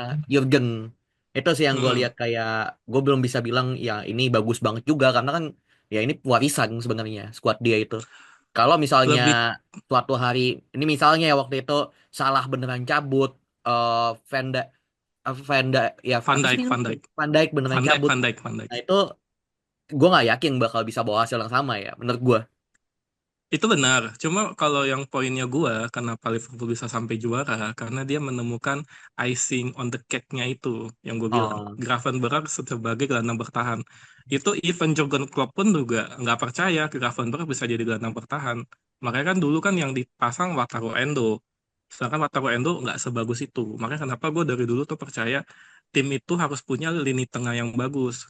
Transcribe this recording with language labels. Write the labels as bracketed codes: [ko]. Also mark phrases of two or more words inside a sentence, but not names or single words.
[id] Jurgen. Itu sih yang gue Mm-mm. lihat kayak gue belum bisa bilang ya ini bagus banget juga karena kan ya ini warisan sebenarnya skuad dia itu. Kalau misalnya Lebih suatu hari ini misalnya ya waktu itu salah beneran cabut eh Vanda Vanda ya Van apa sih Dijk, namanya? Van Dijk, Van Dijk beneran Van Dijk, cabut. Van Dijk, Van Dijk. Nah itu gue nggak yakin bakal bisa bawa hasil yang sama ya menurut gue. Itu benar. Cuma kalau yang poinnya gua, kenapa Liverpool bisa sampai juara, karena dia menemukan [en] icing on the cake- [id] nya itu, yang gue bilang. Oh, Gravenberch sebagai gelandang bertahan. Itu even Jurgen Klopp pun juga nggak percaya Gravenberch bisa jadi gelandang bertahan. Makanya kan dulu kan yang dipasang Wataru Endo. Sedangkan Wataru Endo nggak sebagus itu. Makanya kenapa gue dari dulu tuh percaya tim itu harus punya lini tengah yang bagus.